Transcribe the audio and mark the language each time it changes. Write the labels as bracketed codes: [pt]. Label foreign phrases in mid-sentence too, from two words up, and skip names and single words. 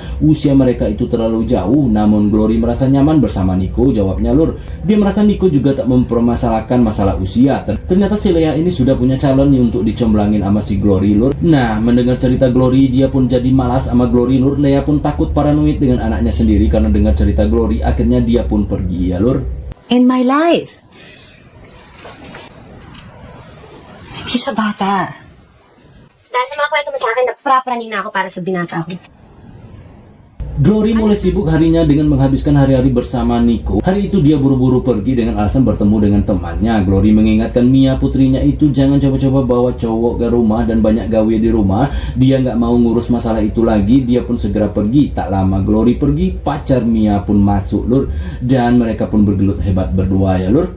[id] Usia mereka itu terlalu jauh, namun Glory merasa nyaman bersama Nico, jawabnya lur. Dia merasa Nico juga tak mempermasalahkan masalah usia. Ternyata si Lea ini sudah punya calon nih untuk dicomblangin sama si Glory lur. Nah, mendengar cerita Glory, dia pun jadi malas sama Glory lur. Lea pun takut paranoid dengan anaknya sendiri karena dengar cerita Glory. Akhirnya dia pun pergi ya lur. [en] In my life. [tl] Hindi siya bata. Dahil sa mga kwento mo sa akin, nagprapraning na ako para sa binata ko. [id] Glory mulai sibuk harinya dengan menghabiskan hari-hari bersama Nico. Hari itu dia buru-buru pergi dengan alasan bertemu dengan temannya. Glory mengingatkan Mia putrinya itu jangan coba-coba bawa cowok ke rumah dan banyak gawe di rumah. Dia nggak mau ngurus masalah itu lagi. Dia pun segera pergi. Tak lama Glory pergi, pacar Mia pun masuk lur, dan mereka pun bergelut hebat berdua ya lur.